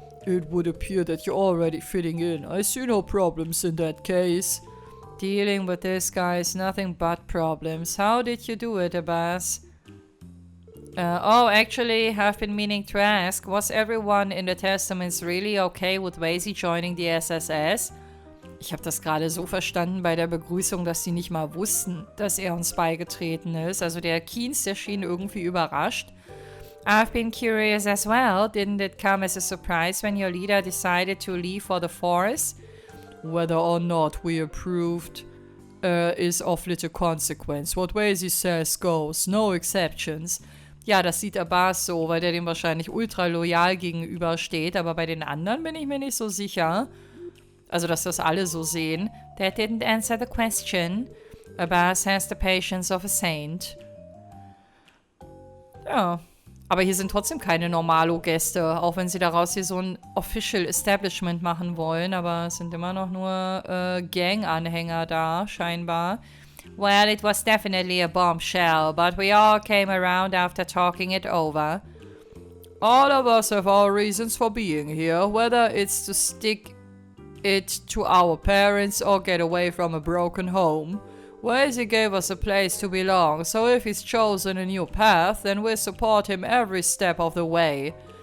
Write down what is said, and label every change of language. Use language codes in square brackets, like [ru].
[en] It would appear that you're already fitting in. I see no problems in that case. Dealing with this guy is nothing but problems. How did you do it, Abbas? Actually, I've been meaning to ask, was everyone in the Testaments really okay with Wazy joining the SSS? [de] Ich habe das gerade so verstanden bei der Begrüßung, dass sie nicht mal wussten, dass er uns beigetreten ist. Also der Keens, der schien irgendwie überrascht. [en] I've been curious as well. Didn't it come as a surprise when your leader decided to leave for the forest? Whether or not we approved is of little consequence. What Wazy says goes. No exceptions. [de] Ja, das sieht Abbas so, weil der dem wahrscheinlich ultra loyal gegenübersteht. Aber bei den anderen bin ich mir nicht so sicher. Also, dass das alle so sehen. [en] That didn't answer the question. Abbas has the patience of a saint. [de] Ja. Aber hier sind trotzdem keine Normalo-Gäste, auch wenn sie daraus hier so ein [en] Official Establishment [de] machen wollen. Aber es sind immer noch nur Gang-Anhänger da, scheinbar. [en] Well, it was definitely a bombshell, but we all came around after talking it over. All of us have our reasons for being here, whether it's to stick it to our parents or get away from a broken home. Wazy gave us a place to belong, so if he's chosen a new path, then we'll support him every step of the way.